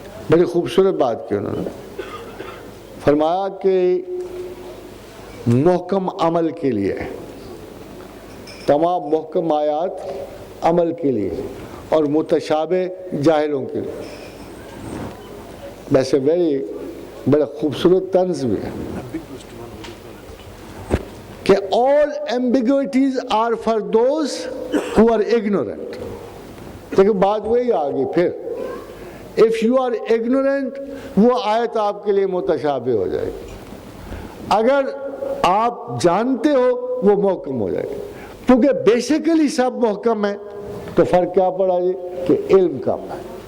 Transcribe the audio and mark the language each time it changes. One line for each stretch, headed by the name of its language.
Urdu: بڑی خوبصورت بات کی انہوں نے فرمایا کہ محکم عمل کے لیے، تمام محکم آیات عمل کے لیے اور متشابہ جاہلوں کے لیے. ویسے بڑا خوبصورت طنز بھی ہے کہ
English: all ambiguities are for those who are ignorant.
Urdu: لیکن بات وہی آگئی پھر
English: if you are ignorant
Urdu: وہ آیت آپ کے لیے متشابہ ہو جائے گی، اگر آپ جانتے ہو وہ محکم ہو جائے گی. کیونکہ بیسیکلی سب محکم ہے تو فرق کیا پڑا یہ کہ علم کم ہے.